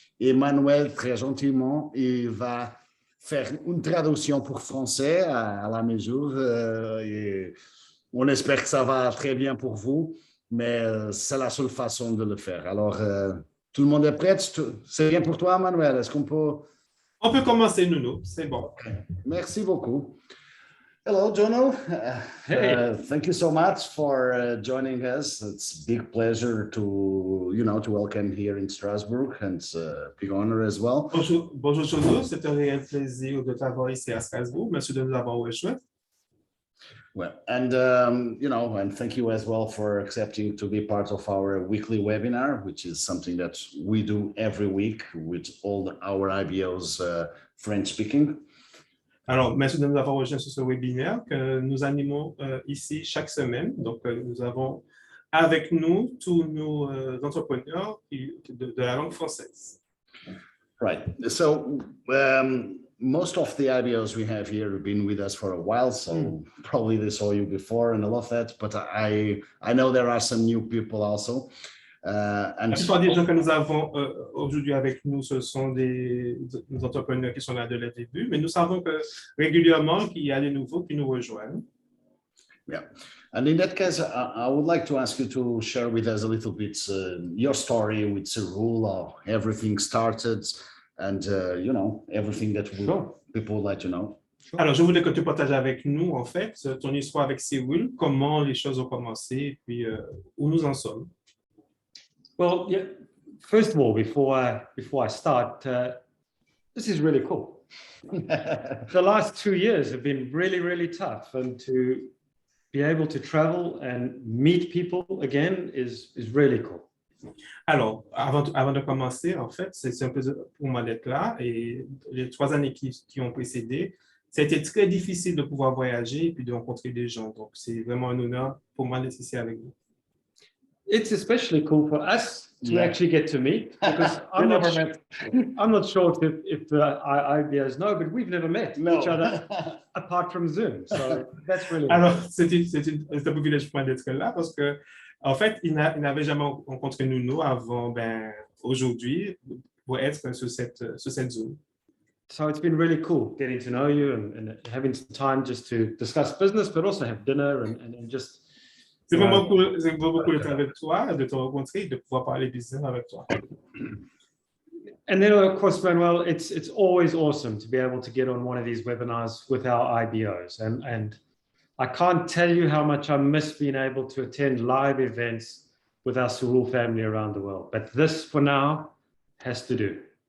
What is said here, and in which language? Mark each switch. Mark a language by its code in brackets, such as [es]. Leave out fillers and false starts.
[fr] Et Manuel, très gentiment, il va faire une traduction pour français à la mesure. Et on espère que ça va très bien pour vous, mais c'est la seule façon de le faire. Alors, tout le monde est prêt? C'est bien pour toi, Manuel? Est-ce qu'on peut... On peut commencer, Nuno, c'est bon. [en] Okay. [fr] Merci beaucoup. [en] Hello, Jono. Thank you so much for joining us. It's a big pleasure to welcome here in Strasbourg, and it's a big honor as well. [fr] Bonjour, Jono. C'est un réel plaisir de t'avoir ici à Strasbourg. Merci de nous avoir rejoints. [en] Well, and thank you as well for accepting to be part of our weekly webinar, which is something that we do every week with all our IBOs French speaking. [fr] Alors, merci de nous avoir rejoints sur ce webinaire que nous animons ici chaque semaine. Donc, nous avons avec nous tous nos entrepreneurs de la langue française. [en] Right. So, most of the IBOs we have here have been with us for a while, so probably they saw you before and I love that, but I know there are some new people also. [fr] La plupart des gens que nous avons aujourd'hui avec nous, ce sont des entrepreneurs qui sont là dès le début, mais nous savons que régulièrement, il y a des nouveaux qui nous rejoignent. [en] Yeah. And in that case, I would like to ask you to share with us a little bit your story with Céroul, how everything started, and everything that people would like to know. [fr] Alors, je voulais que tu partages avec nous, en fait, ton histoire avec Céroul, comment les choses ont commencé et puis où nous en sommes. [en] Well, yeah, first of all, before I start, this is really cool. The last 2 years have been really, really tough, and to be able to travel and meet people again is really cool. [fr] Alors, avant de commencer, en fait, c'est un peu pour moi d'être là, et les 3 années qui ont précédé, ça a été très difficile de pouvoir voyager et puis de rencontrer des gens. Donc, c'est vraiment un honneur pour moi d'être ici avec vous. [en] It's especially cool for us to actually get to meet, because I'm not sure if the IBOs know, but we've never met each other apart from Zoom. So that's really [fr] Alors, c'est un privilège pour moi d'être là parce que, en fait, il n'avait jamais rencontré Nuno avant aujourd'hui pour être sur cette Zoom. [en] So it's been really cool getting to know you and having some time just to discuss business, but also have dinner and just... [fr] C'est vraiment cool d'être avec toi, de te rencontrer et de pouvoir parler business avec toi. [en] And then, of course, Manuel, it's always awesome to be able to get on one of these webinars with our IBOs. And I can't tell you how much I miss being able to attend live events with our Sarul family around the world. But this, for now, has to do.